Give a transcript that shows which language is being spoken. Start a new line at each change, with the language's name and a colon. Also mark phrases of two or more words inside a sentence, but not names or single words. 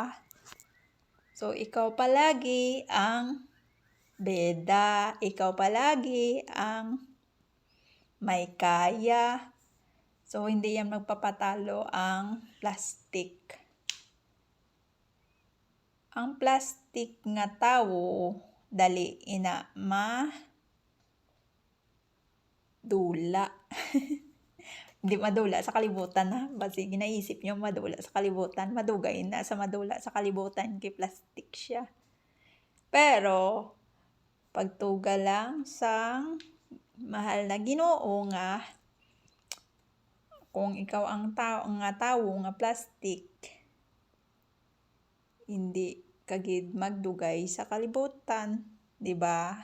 Filipino: So, ikaw palagi ang beda, ikaw palagi ang may kaya. So, hindi yan magpapatalo ang plastic.
Hiligaynon: Ang plastic nga tao, dali ina madula. Hindi madula sa kalibutan ha. Basi ginaisip nyo madula sa kalibutan. Madugay na sa madula sa kalibutan kay plastic siya. Pero, pagtuga lang sang mahal na Ginoo nga, kung ikaw ang tao nga plastic, hindi kagid magdugay sa kalibutan, di ba?